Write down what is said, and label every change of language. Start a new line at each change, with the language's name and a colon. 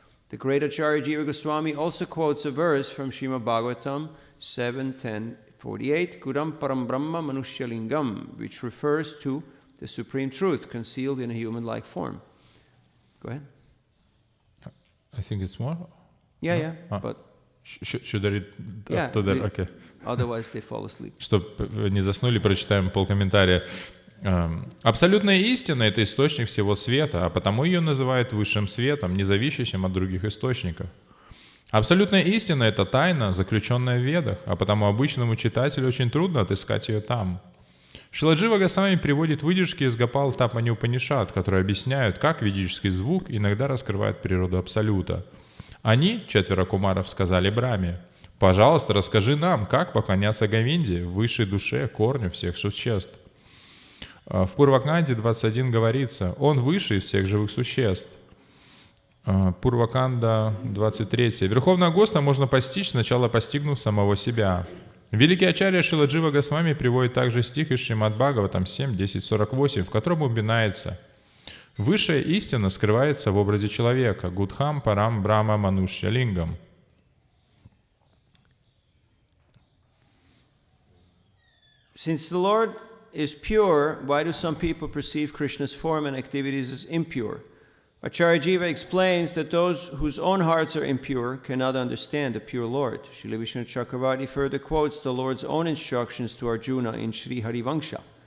English: The great Acharya Jiva Goswami also quotes a verse from Shrimad-bhagavatam 10.63.30-34,
Sanskrit: Gudam Param Brahma Manushyalingam,
English: which refers to the Supreme Truth concealed in a human-like form. Go ahead. I think it's more. Yeah, but should I read yeah, to that? Okay. Otherwise they fall asleep.
Russian: Чтобы не заснули, прочитаем полкомментария. Абсолютная истина — это источник всего света, а потому ее называют высшим светом, не зависящим от других источников. Абсолютная истина — это тайна, заключенная в Ведах, а потому обычному читателю очень трудно отыскать ее там. Шрила Джива Госвами приводит выдержки из Гопал Тапани Упанишад, которые объясняют, как ведический звук иногда раскрывает природу Абсолюта. Они, 4 кумаров, сказали Брахме: «Пожалуйста, расскажи нам, как поклоняться Говинде, высшей душе, корню всех существ». В Пурваканде 21 говорится: «Он выше всех живых существ». Пурваканда 23. Верховного Госта можно постичь, сначала постигнув самого себя. Великий Ачарья Шрила Джива Госвами приводит также стих из Шримад-бхагаватам 10.63.30-34, в котором упоминается: «Высшая истина скрывается в образе человека,
Sanskrit: гудхам парам брахма манушья лингам».
English: Since the Lord is pure, why do some people perceive Krishna's form and activities as impure? Acharya Jiva explains that those whose own hearts are impure cannot understand the pure Lord. Srila Vishnu Chakravarti further quotes the Lord's own instructions to Arjuna in Sri Harivangsha.